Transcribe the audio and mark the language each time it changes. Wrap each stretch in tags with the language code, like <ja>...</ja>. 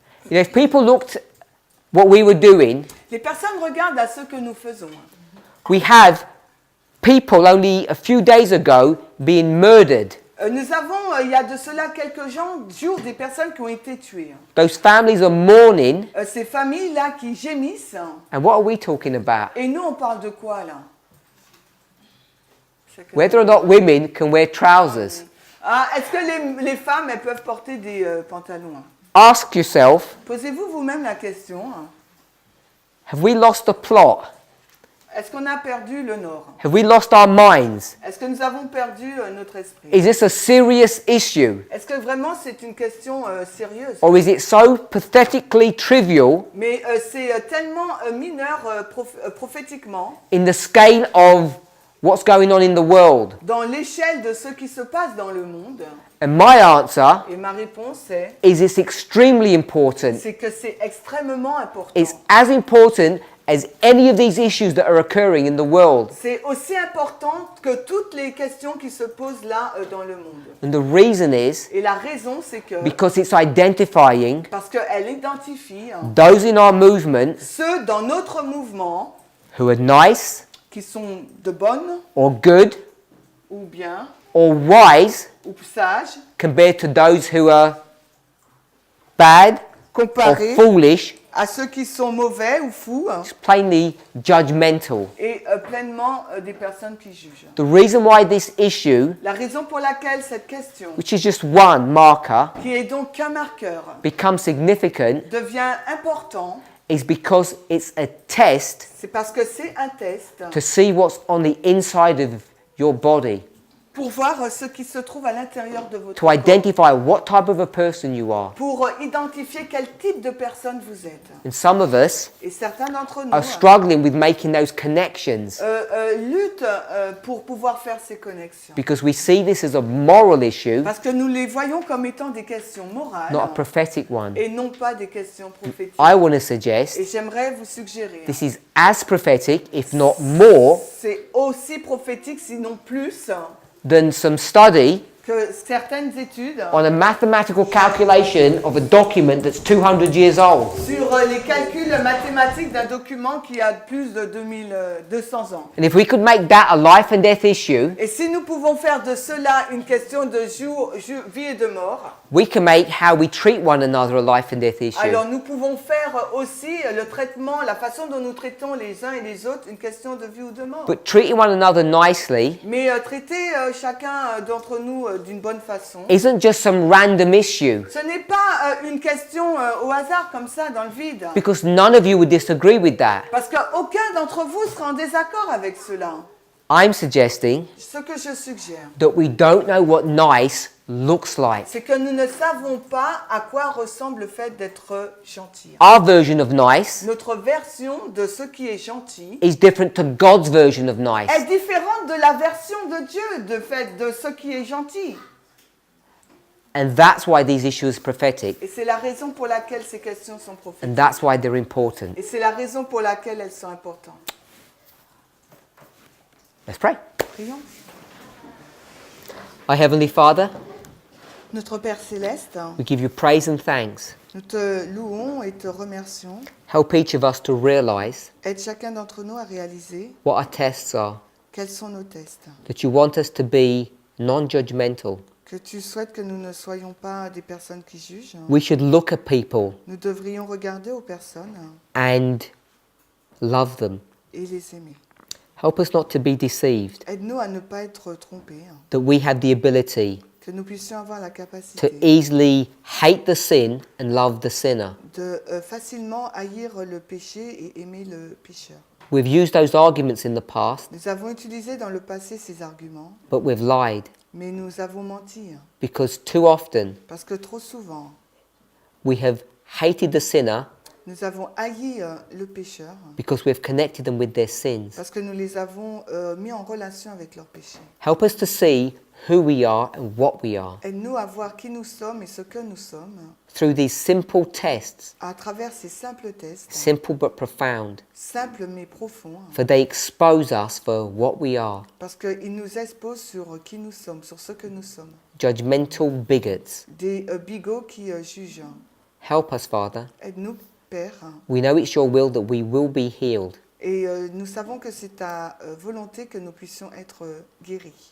<en>you know, if people looked what we were doing,</en> <fr>les personnes regardent à ce que nous faisons.</fr> <en>we have people only a few days ago being murdered.</en> <fr>Nous avons, il y a de cela quelques jours, des personnes qui ont été tuées.</fr> <en>Those families are mourning.</en> <fr>Ces familles-là qui gémissent.</fr> <en>And what are we talking about?</en> <fr>Et nous, on parle de quoi là?</fr> <en>Whether or not women can wear trousers.</en> <fr>Ah, est-ce que les femmes, elles peuvent porter des pantalons?</fr> <en>Ask yourself,</en> <fr>Posez-vous vous-même la question.</fr> <en>Have we lost the plot?</en> <fr>Est-ce qu'on a perdu le nord?</fr> <en>Have we lost our minds?</en> <fr>Est-ce que nous avons perdu notre esprit?</fr> <en>Is this a serious issue?</en> <fr>Est-ce que vraiment c'est une question sérieuse?</fr> <en>Or is it so pathetically trivial</en> <fr>Mais c'est tellement mineur prophétiquement</fr> <en>in the scale of what's going on in the world?</en> <fr>dans l'échelle de ce qui se passe dans le monde.</fr> <en>And my answer</en> <fr>Et ma réponse est</fr> <en>is it's extremely important.</en> <fr>c'est que c'est extrêmement important.</fr> <en>It's as important as any of these issues that are occurring in the world.</en> <fr>C'est aussi important que toutes les questions qui se posent là dans le monde.</fr> <en>And the reason is</en> <fr>Et la raison c'est que</fr> <en>because it's identifying</en> <fr>parce qu'elle identifie</fr> <en>those in our movement</en> <fr>ceux dans notre mouvement</fr> <en>who are nice</en> <fr>qui sont de bonnes</fr> <en>or good</en> <fr>ou bien</fr> <en>or wise</en> <fr>ou sages</fr> <en>compared to those who are bad or</en> <fr>comparés</fr> <en>foolish,</en> <fr>à ceux qui sont mauvais ou fous</fr> <en>plainly judgmental.</en> <fr>et pleinement des personnes qui jugent.</fr> <en>The reason why this issue,</en> <fr>La raison pour laquelle cette question,</fr> <en>which is just one marker,</en> <fr>qui est donc qu'un marqueur,</fr> <en>becomes significant</en> <fr>devient important,</fr> <en>is because it's a test</en> <fr>c'est parce que c'est un test</fr> <en>to see what's on the inside of your body,</en> <fr>pour voir ce qui se trouve à l'intérieur de votre</fr> <en>to</en> <fr>corps,</fr> <en>identify what type of a person you are.</en> <fr>pour identifier quel type de personne vous êtes.</fr> <en>And some of us</en> <fr>Et certains d'entre nous</fr> <en>are struggling with making those connections</en> <fr>luttent pour pouvoir faire ces connexions.</fr> <en>because we see this as a moral issue,</en> <fr>Parce que nous les voyons comme étant des questions morales</fr> <en>not a prophetic one.</en> <fr>et non pas des questions prophétiques.</fr> <en>I want to suggest</en> <fr>Et j'aimerais vous suggérer,</fr> <en>this is as prophetic, if not more,</en> <fr>c'est aussi prophétique, sinon plus,</fr> <en>than some study</en> <fr>que certaines études</fr> <en>on a mathematical calculation of a document that's 200 years old.</en> <fr>sur les calculs mathématiques d'un document qui a plus de 2200 ans.</fr> <en>And if we could make that a life and death issue,</en> <fr>Et si nous pouvons faire de cela une question de vie et de mort,</fr> <en>we can make how we treat one another a life and death issue.</en> <fr>alors nous pouvons faire aussi le traitement, la façon dont nous traitons les uns et les autres, une question de vie ou de mort.</fr> <en>But treating one another nicely</en> <fr>Mais traiter chacun d'entre nous d'une bonne façon,</fr> <en>isn't just some random issue,</en> <fr>ce n'est pas une question au hasard comme ça dans le vide.</fr> <en>because none of you would disagree with that.</en> <fr>Parce qu'aucun d'entre vous sera en désaccord avec cela.</fr> <en>I'm suggesting</en> <fr>Ce que je suggère,</fr> <en>that we don't know what nice looks like.</en> <fr>c'est que nous ne savons pas à quoi ressemble le fait d'être gentil.</fr> <en>Our version of nice</en> <fr>Notre version de ce qui est gentil</fr> <en>is different to God's version of nice.</en> <fr>est différente de la version de Dieu de ce qui est gentil.</fr> <en>And that's why these issues are prophetic.</en> <fr>Et c'est la raison pour laquelle ces questions sont prophétiques.</fr> <en>And that's why they're important.</en> <fr>Et c'est la raison pour laquelle elles sont importantes.</fr> <en>Let's pray.</en> <fr>Prions.</fr> <en>Our Heavenly Father,</en> <fr>Notre Père Céleste,</fr> <en>we give you praise and thanks.</en> <fr>nous te louons et te remercions.</fr> <en>Help each of us to realize</en> <fr>Aide chacun d'entre nous à réaliser</fr> <en>what our tests are,</en> <fr>quels sont nos tests.</fr> <en>that you want us to be non-judgmental.</en> <fr>Que tu souhaites que nous ne soyons pas des personnes qui jugent.</fr> <en>We should look at people</en> <fr>Nous devrions regarder aux personnes</fr> <en>and love them.</en> <fr>et les aimer.</fr> <en>Help us not to be deceived,</en> <fr>Aide-nous à ne pas être trompés,</fr> <en>that we have the ability</en> <fr>que nous puissions avoir la</fr> <en>to</en> <fr>capacité</fr> <en>easily hate the sin and love the sinner.</en> <fr>de facilement haïr le péché et aimer le pécheur.</fr> <en>We've used those arguments in the past,</en> <fr>Nous avons utilisé dans le passé ces arguments,</fr> <en>but we've lied</en> <fr>mais nous avons menti,</fr> <en>because too often</en> <fr>parce que trop souvent,</fr> <en>we have hated the sinner</en> <fr>nous avons haï le pécheur,</fr> <en>because we've connected them with their sins.</en> <fr>parce que nous les avons mis en relation avec leurs péchés.</fr> <en>Help us to see who we are and what we are</en> <fr>Aide-nous à voir qui nous sommes et ce que nous sommes</fr> <en>through these simple tests,</en> <fr>à travers ces simples tests,</fr> <en>simple but profound,</en> <fr>simples mais profonds,</fr> <en>for they expose us for what we are,</en> <fr>parce qu'ils nous exposent sur qui nous sommes, sur ce que nous sommes.</fr> <en>judgmental bigots.</en> <fr>Des bigots qui jugent.</fr> <en>Help us, Father.</en> <fr>Aide-nous, Père.</fr> <en>We know it's your will that we will be healed.</en> <fr>Et nous savons que c'est ta volonté que nous puissions être guéris.</fr>